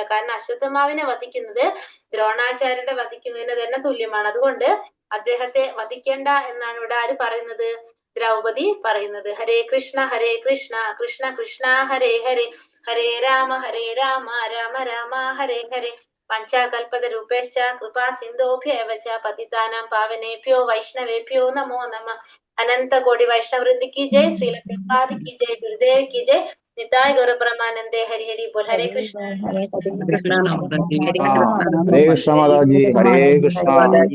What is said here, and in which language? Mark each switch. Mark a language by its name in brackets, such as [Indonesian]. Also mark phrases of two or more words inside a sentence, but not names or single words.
[Malayalam] കാരണം അശ്വത്ഥമാവിനെ വധിക്കുന്നത് ദ്രോണാചാര്യരുടെ വധിക്കുന്നതിന് തന്നെ തുല്യമാണ്. അതുകൊണ്ട് അദ്ദേഹത്തെ വധിക്കേണ്ട എന്നാണ് ഇവിടെ ആര് പറയുന്നത്? ദ്രൗപദി പറയുന്നത്. [Sanskrit] ഹരേ കൃഷ്ണ കൃഷ്ണ കൃഷ്ണ ഹരേ ഹരേ, ഹരേ രാമ രാമ രാമ ഹരേ ഹരേ. പഞ്ചാകൽപതരൂപേശ്ച കൃപാ സിന്ധോഭ്യവ ച പതിതാനാം പാവനേഭ്യോ വൈഷ്ണവേഭ്യോ നമോ നമഃ. [Hindi] अनंत कोटि वैष्णव वृंद की जय, श्रील प्रभुपाद की जय, गुरुदेव की जय, [Bangla] নিতাই গৌর ব্রহ্মানন্দে হরি হরি বোল। [Sanskrit] हरे कृष्ण कृष्ण हरे कृष्ण [Hindi] माता जी, [Sanskrit] हरे कृष्ण।